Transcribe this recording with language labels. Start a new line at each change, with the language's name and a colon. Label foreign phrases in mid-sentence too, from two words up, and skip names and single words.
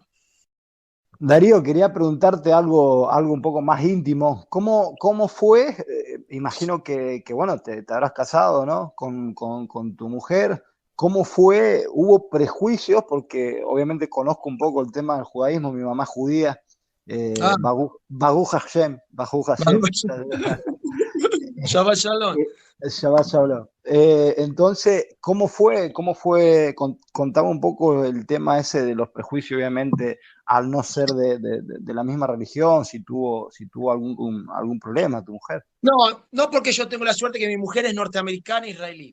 Spanish: Darío, quería preguntarte algo un poco más íntimo. ¿Cómo fue? Imagino que, bueno, te habrás casado, ¿no? Con tu mujer. ¿Cómo fue? ¿Hubo prejuicios? Porque obviamente conozco un poco el tema del judaísmo, mi mamá es judía, Ah,
Hebrew: ברוך השם, ברוך השם. שבת שלום. שבת שלום.
Spanish: Entonces, ¿cómo fue? Contame un poco el tema ese de los prejuicios, obviamente, al no ser de la misma religión, si tuvo algún problema tu mujer. No, porque yo tengo la suerte que mi mujer es norteamericana e israelí.